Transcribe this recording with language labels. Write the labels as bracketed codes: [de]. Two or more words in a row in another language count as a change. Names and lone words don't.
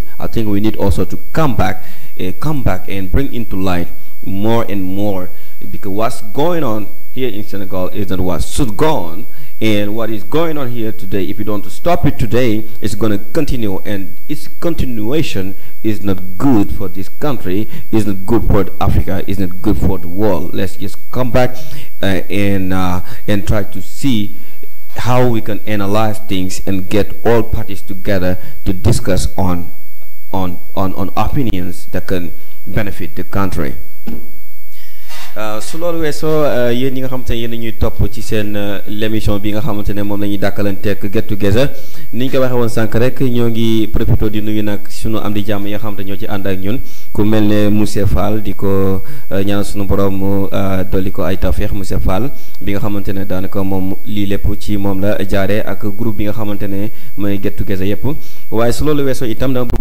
[en] I think we need also to come back and bring into light more and more, because what's going on here in Senegal is not what should go on, and what is going on here today, if you don't stop it today, it's going to continue, and its continuation is not good for this country, is not good for Africa, is not good for the world. Let's just come back and try to see how we can analyze things and get all parties together to discuss on opinions that can benefit the country. [wo] su loolu weesoo yéen ñi nga xamante ne yéen ñuy topp ci seen l'émission bi nga xamante ne moom la ñuy dàkkalanteeg Get Together ni ñu ko waxee woon sànq rek ñoo ngi profité di nuyu nag sunu am di jàmm yi nga xamante ñoo ci ànd ak ñun ku mel ne monsieur Fall di ko ñaanal sunu borom mu dolli ko ay tawfeex monsieur Fall bi nga xamante ne daanaka moom lii lépp ci moom la jaaree ak groupe bi nga xamante ne mooy Get Together yëpp waaye su loolu weesoo itam dama bëgg